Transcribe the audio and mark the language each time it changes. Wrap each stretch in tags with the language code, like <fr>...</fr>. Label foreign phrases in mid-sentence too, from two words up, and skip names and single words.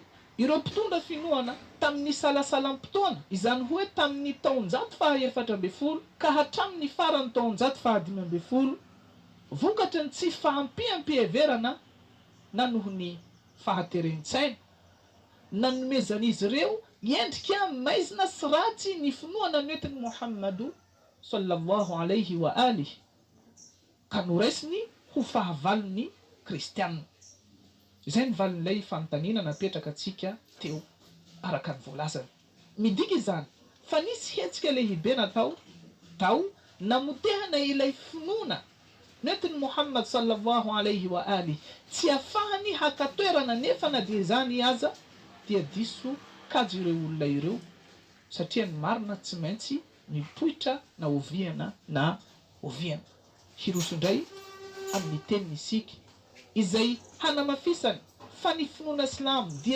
<mg>ireo mpitondra finoana tamin'ny salasalam-potoana izany hoe tamin'ny taonjato faha-14 ka hatramin'ny farany taonjato faha-15 vokatra ny tsy fahampiampiheverana na noho ny fahaterentsaina nanomezan'izy ireo endrika maizina sy ratsy ny finoana noentiny Muhammadu</mg> <ar>صلى الله عليه وآله</ar> <mg>ka noraisiny ho fahavalon'ny kristianina izay ny valin'ilay fanontaniana napetraka atsika teo araka ny voalazany midika izany fa nisy hetsika lehibe natao namotehana ilay finoana noentiny Muhammad</mg> <ar>صلى الله عليه وآله</ar> <mg>tsy afahany hakatoerana nefa na dia izany aza dia diso kajo ireo olona ireo satria ny marina tsy maintsy mipoitra na oviana na oviana hiroso indray amin'ny teniny isika izay hanamafisany fa ny finoana Islamo dia</mg>